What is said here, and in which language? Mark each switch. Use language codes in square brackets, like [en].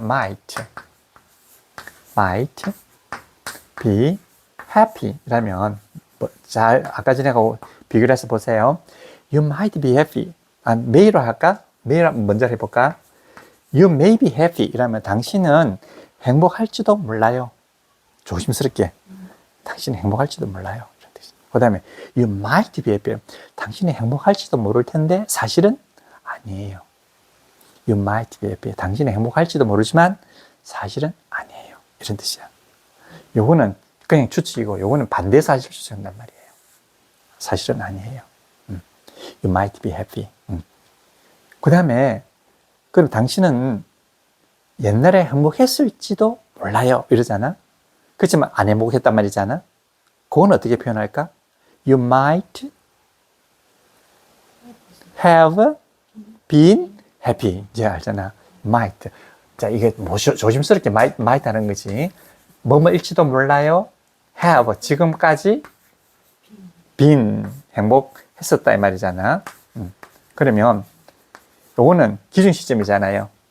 [ko] might be happy 라면 아까 전에 비교를 해서 보세요. [en] You might be happy. [ko] may로 할까? may 먼저 해볼까? [en] You may be happy [ko] 이라면 당신은 행복할지도 몰라요. 조심스럽게. 당신은 행복할지도 몰라요. 그 다음에 [en] you might be happy. [ko] 당신이 행복할지도 모를 텐데 사실은 아니에요. [en] You might be happy. [ko] 당신이 행복할지도 모르지만 사실은 아니에요. 이런 뜻이야. 요거는 그냥 추측이고 요거는 반대 사실을 추측한단 말이에요. 사실은 아니에요. [en] You might be happy. [ko] 그 다음에 그럼 당신은 옛날에 행복했을지도 몰라요. 이러잖아. 그렇지만 안 행복했단 말이잖아. 그건 어떻게 표현할까? [en] You might have been happy. [ko] 이제 알잖아. might. 자, 이게 조심스럽게 might 하는 거지. 뭐일지도 몰라요. have. 지금까지 been. 행복했었다. 이 말이잖아. 그러면 요거는 기준 시점이잖아요.